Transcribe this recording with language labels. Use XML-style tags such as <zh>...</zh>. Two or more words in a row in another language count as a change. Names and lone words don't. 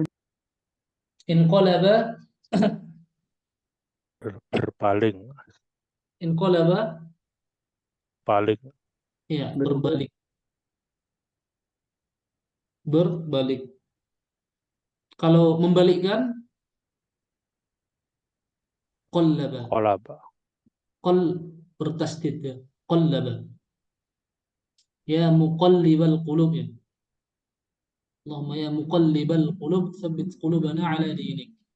<ar>Inqalaba</ar> <id>Berpaling.</id> <ar>inqalaba</ar> <id>Paling. ya, Berubah. berbalik. Berbalik. Kalau membalikkan qallaba.</id> <ar>Kolaba.</ar> <id>Qal bertasdid ya. Qallaba.</id> <ar>يا مقلب القلوب يا. اللهم يا مقلب القلوب ثبت قلوبنا على دينك.</ar>